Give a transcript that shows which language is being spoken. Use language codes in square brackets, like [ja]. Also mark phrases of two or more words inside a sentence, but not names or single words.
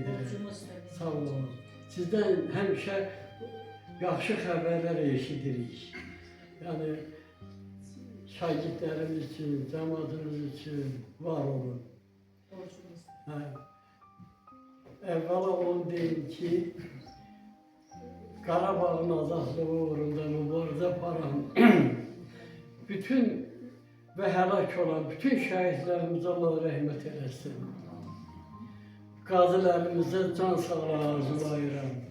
[az] Borcumuzdur. Sağ olun. Sizden hemşe yaxşı xəbərlər eşidirik. Yani şagirdlərimiz için, cəmaatımız için var olun. Borcumuzdur. Ha. Evvela onu deyim ki, Qarabağın azadlığı uğrunda mübarizə aparan bütün ve helak olan bütün şəhidlərimizə Allah rəhmət eləsin. Qazilərimizə can sağlığı arzulayıram.